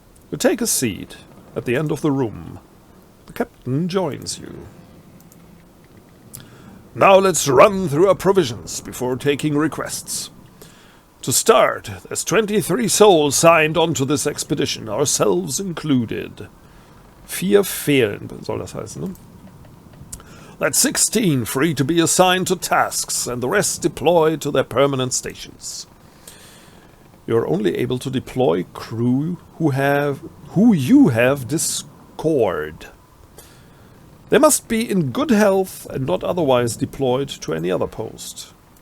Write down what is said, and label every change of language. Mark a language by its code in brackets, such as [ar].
[en] You take a seat at the end of the room. The captain joins you. Now let's run through our provisions before taking requests. To start, there's 23 souls signed onto this expedition, ourselves included. [de] 4 fehlen, soll das heißen, ne? [en] That's 16 free to be assigned to tasks, and the rest deployed to their permanent stations. You're only able to deploy crew who you have discord. They must be in good health and not otherwise deployed to any other post.